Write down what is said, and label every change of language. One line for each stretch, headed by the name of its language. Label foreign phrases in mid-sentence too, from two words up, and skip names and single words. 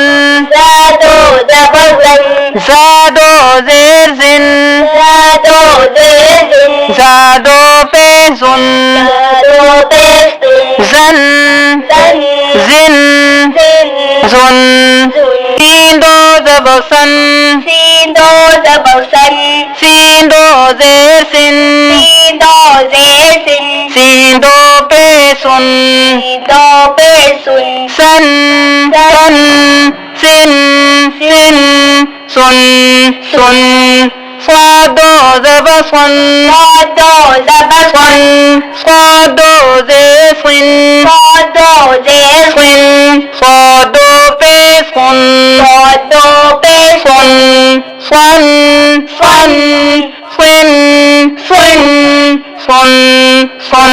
Urdu: زادو زبر زن. زادو زیر زن. زادو زیر زن. زادو پہ زن. زادو پیش سن. زن زن. زن زن. زن. سین دو زبر سن. سین دو زبر سن. سین دو زیر سن. سین دو زیر سن. سین دو پہ سن. سین دو پیش سن. سن سن سن سن سن سن. صادو زبر سن. صادو زبر سن. صادو زیر سن. صادو زیر سن. صادو پہ سن. صادو پیش سن سن سن سن سن سن سن.